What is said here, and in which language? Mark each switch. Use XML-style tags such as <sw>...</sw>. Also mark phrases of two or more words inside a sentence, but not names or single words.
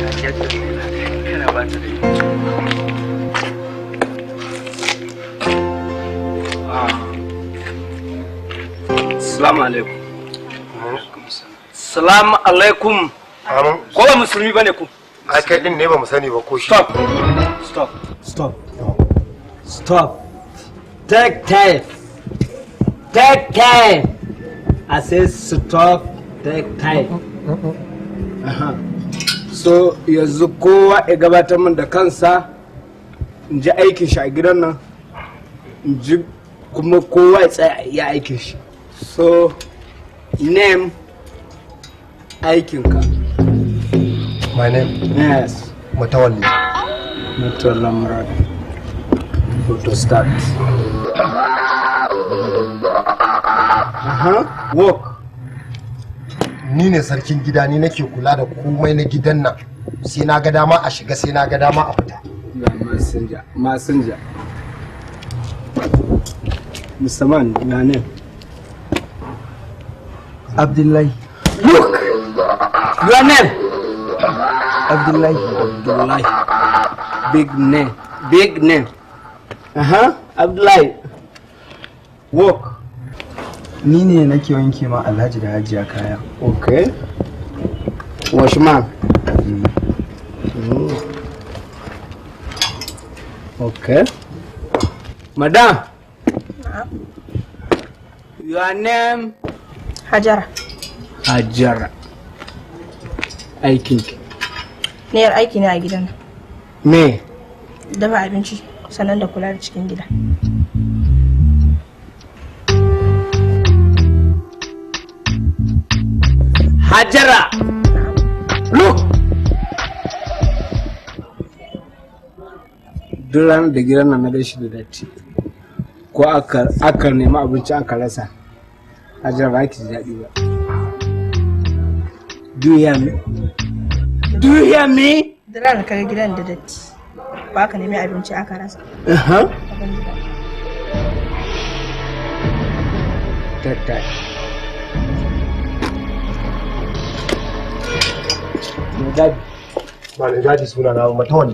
<ha>yadda kana ba ta da</ha> <ar>السلام عليكم. السلام عليكم.</ar> <ha>Ko ba musulmi bane ku? Ai kai din ne ba mu sani ba ko shi.</ha> <en>Stop. Take time. I say stop, take time.</en> <ha>So yanzu kowa ya gabatar min da kansa, in ji aikin shi a gidan nan, in ji kuma kowa ya tsaya ya aikin shi. So name aikinka.</ha> <en>My name? Yes. Matawalli. Matawalli Murad. To start. Work.</en> <ha>Ni ne sarkin gida, ni nake kula da komai na gidan nan. Sai na ga dama a shiga, sai na ga dama a fita.</ha> <en>Messenger. Mr. Man, your name? Abdullahi. Look! Your name? Abdullahi. Big name. Abdullahi. Work.</en> <ha>Ni ne nake wanke ma Alhaji da Hajiya kaya.</ha> <en>Okay. Washman. Okay. Madam. Your name? Hajara.</en> <ha>Aikinki? Niyar aiki ne a gidan. Me? Dafa abinci sannan da kula da cikin gida. Hajara!</ha> <en>Look!</en> <ha>Duk ranar da gidan nan na da shi da datti, ko aka nemi abinci aka rasa, Hajara ba ki ji daɗi ba.</ha> <en>Do you hear me? Do you hear me?</en> <ha>Da ranar kaga gidan da datti, ba ka nemi abinci aka rasa. Tattai. Me gadi. Ba da gadi suna na Matawalli.</ha>